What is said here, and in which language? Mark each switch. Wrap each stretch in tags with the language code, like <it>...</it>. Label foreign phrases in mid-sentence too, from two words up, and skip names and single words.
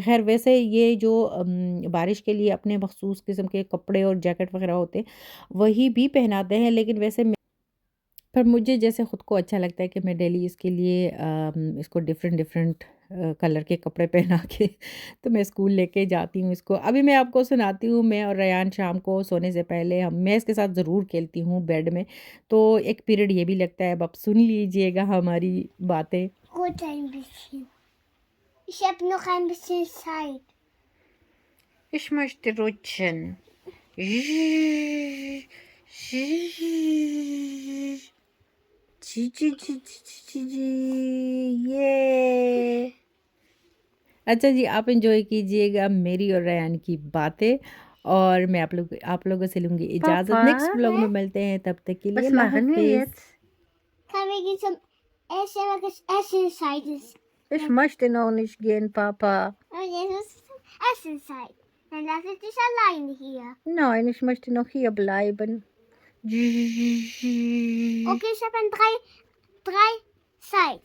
<hi>ख़ैर वैसे ये जो बारिश के लिए अपने मख़सूस किस्म के कपड़े और जैकेट वग़ैरह होते हैं, वही भी पहनाते हैं, लेकिन वैसे पर मुझे जैसे खुद को अच्छा लगता है कि मैं डेली इसके लिए इसको</hi> <en>different different color</en> <hi>के कपड़े पहना के तो मैं स्कूल लेके जाती हूँ इसको। अभी मैं आपको सुनाती हूँ, मैं और रेयान शाम को सोने से पहले हम मैं इसके साथ ज़रूर खेलती हूँ बेड में। तो एक पीरियड ये भी लगता है, अब आप सुन लीजिएगा हमारी बातें।</hi> <de>Gut ein bisschen. Ich habe noch ein bisschen Zeit. Ich möchte rutschen.</de> <hi>जी जी जी जी जी जी ये। अच्छा जी, आप एंजॉय कीजिएगा मेरी और रयान की बातें, और मैं आप लोगों से लूँगी इजाज़त। नेक्स्ट</hi> <de>Papa,</de> <hi>व्लॉग में मिलते हैं, तब तक के लिए</hi> <de>was</de> <hi>अल्लाह</hi> <de>machen wir</de> <hi>हाफ़िज़।</hi> <de>jetzt? Kann wir gehen zum Essen, weil das Essenszeit ist. Ich möchte noch nicht gehen, Papa. Und jetzt ist es Essenszeit. Dann lasse ich dich alleine hier. Nein, ich möchte noch hier bleiben. Okay, ich habe drei Zeit.</de>